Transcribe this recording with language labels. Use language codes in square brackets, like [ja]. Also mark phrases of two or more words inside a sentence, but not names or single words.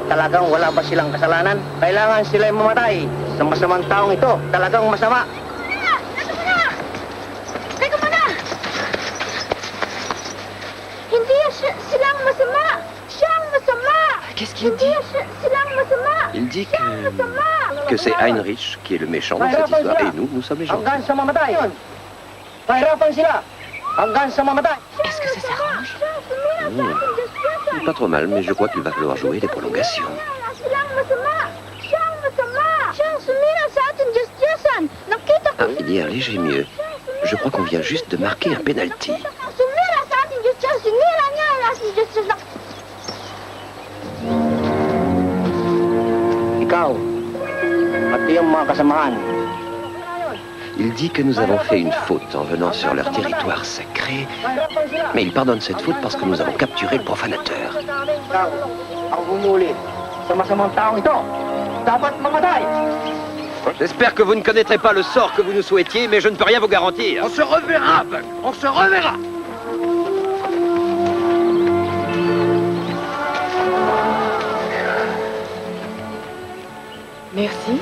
[tl] Talagang wala ba silang kasalanan? Kailangan sila'y mamatay sa masamang taong ito. Talagang masama. Teka muna! Hindi silang masama! Siyang masama! [fr] Qu'est-ce qu'il dit? [tl] Silang masama! [fr] Il dit que c'est Heinrich qui est le méchant dans cette histoire et nous sommes les gentils. [tl] Hanggang sa mamatay. Pahirapan sila. Hanggang sa mamatay. [fr] Est-ce que ça s'arrange? Pas trop mal, mais je crois qu'il va falloir jouer des prolongations. [tl] silang masama! Siyang masama! Siyang sumira sa ating Diyos-Diyosan! Nakita ko... [fr] Ah, il y a un léger mieux. Je crois qu'on vient juste de marquer un penalty. [tl] Sumira sa ating Diyos-Diyosan! Sinira niya ang ating Diyos-Diyosan! Ikaw, pati yung mga kasamahan. [fr] Il dit que nous avons fait une faute en venant sur leur territoire sacré, mais il pardonne cette faute parce que nous avons capturé le profanateur. [tl] Ikaw, ang humuli sa masamang taong ito, dapat mamatay. [fr] J'espère que vous ne connaîtrez pas le sort que vous nous souhaitiez, mais je ne peux rien vous garantir. On se reverra, Buck. On se reverra. Merci.